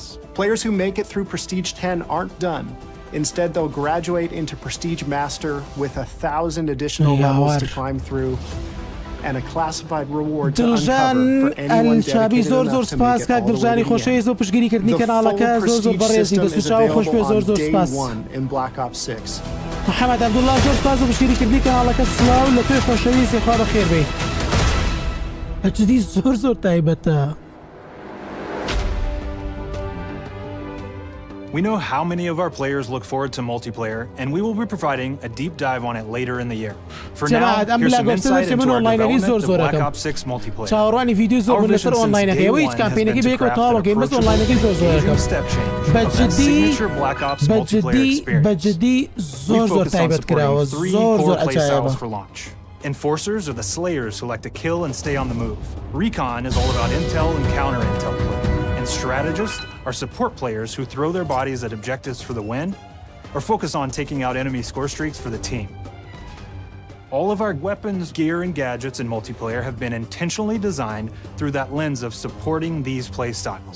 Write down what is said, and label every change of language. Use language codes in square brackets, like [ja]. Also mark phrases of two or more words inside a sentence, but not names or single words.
[en] Players who make it through Prestige 10 aren't done. Instead, they'll graduate into Prestige Master with 1,000 additional levels to climb through and a classified reward to uncover for anyone dedicated enough to make it all the way to the end. The full Prestige system is available on day one in Black Ops 6. [ckb] محەممەد عەبدوڵڵا زۆر سپاس بۆ پشتگیریکردنی کەناڵەکە. سڵاو لە توێ خۆشەویستی خوا بە خێربێن. بەجددی زۆر تایبەتە. [en] We know how many of our players look forward to multiplayer, and we will be providing a deep dive on it later in the year. For now, here's some insight into our development of Black Ops 6 multiplayer. [ckb] چاوەڕوانی ڤیدیۆ زۆر لەسەر ئۆنلاینەکە ئەوە هیچ کامپینێکی بەیەکەوە تەواو بکەین بەس ئۆنلاینەکەی زۆر بەجددی زۆر تایبەت کراوە زۆر عەجایبە. [en] Enforcers are the slayers who like to kill and stay on the move. Recon is all about intel and counter-intel play. And strategists are support players who throw their bodies at objectives for the win or focus on taking out enemy score streaks for the team. All of our weapons, gear, and gadgets in multiplayer have been intentionally designed through that lens of supporting these play styles.